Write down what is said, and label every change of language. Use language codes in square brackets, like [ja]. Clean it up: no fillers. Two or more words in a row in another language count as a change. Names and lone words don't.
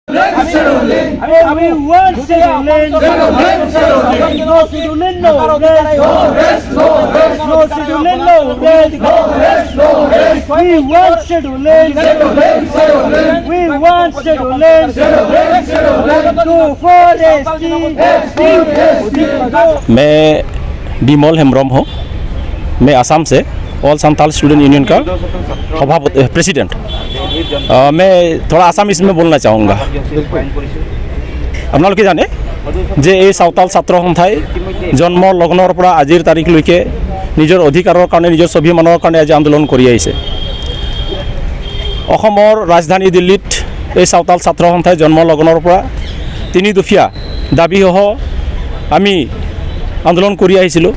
[en] We want scheduling. No scheduling, no rest. No scheduling, no rest. We want scheduling. We want scheduling. To forest. [hi] मैं डिमोल हेम्ब्रम हूँ। मैं आसाम से ऑल संथाल स्टूडेंट यूनियन का सभापति प्रेसिडेंट। मैं थोड़ा आसामीज में बोलना चाहूँगा। [as] আপোনালোকে জানে যে এই সাঁওতাল ছাত্ৰ সন্থাই জন্ম লগ্নৰ পৰা আজিৰ তাৰিখলৈকে নিজৰ অধিকাৰৰ কাৰণে নিজৰ স্বাভিমানৰ কাৰণে আজি আন্দোলন কৰি আহিছে। অসমৰ ৰাজধানী দিল্লীত এই সাঁওতাল ছাত্ৰ সন্থাই জন্ম লগ্নৰ পৰা তিনি দফীয়া দাবীসহ আমি আন্দোলন কৰি আহিছিলোঁ।